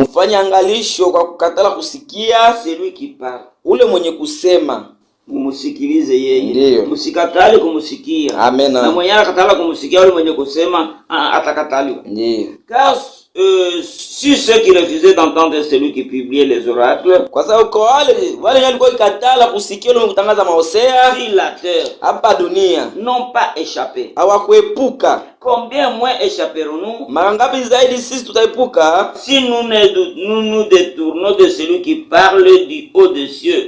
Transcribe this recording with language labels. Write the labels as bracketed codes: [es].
[sw] Mfanye angalisho kwa kukatala kusikia [fr] celui qui parle. [sw] Ule mwenye kusema. Mumusikilize yeye. Ndiyo. Musikatale kumusikia. Amen. Na mwenye anakatala kumusikia ule mwenye kusema atakataliwa. Ndiyo. [fr] Car si ceux qui refusaient d'entendre celui qui publiait les oracles, [sw] kwa sababu kwa wale walikuwa ikatala kusikia ule kutangaza mahosea [fr] sur la terre [sw] hapa dunia, [fr] n'ont pas échappé. [sw] Hawakuepuka [fr] Combien moins échapperons-nous? [sw] Mara ngapi zaidi sisi tutaipuka [fr] Si nous nous détournons de celui qui parle du haut des cieux.